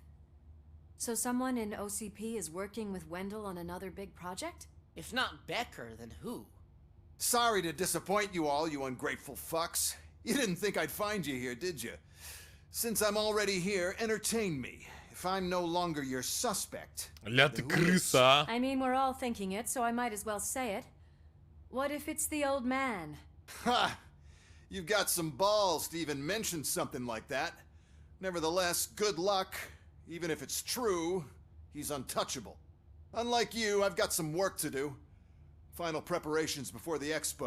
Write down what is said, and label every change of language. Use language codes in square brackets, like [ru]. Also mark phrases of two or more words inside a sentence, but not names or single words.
[en] So someone in OCP is working with Wendell on another big project? If not Becker, then who? Sorry to disappoint you all, you ungrateful fucks. You didn't think I'd find you here, did you? Since I'm already here, entertain me. If I'm no longer your suspect. [ru] Ля ты крыса. [en] I mean, we're all thinking it, so I might as well say it. What if it's the old man? Ha! You've got some balls to even mention something like that. Nevertheless, good luck. Even if it's true, he's untouchable. Unlike you, I've got some work to do. Final preparations before the expo.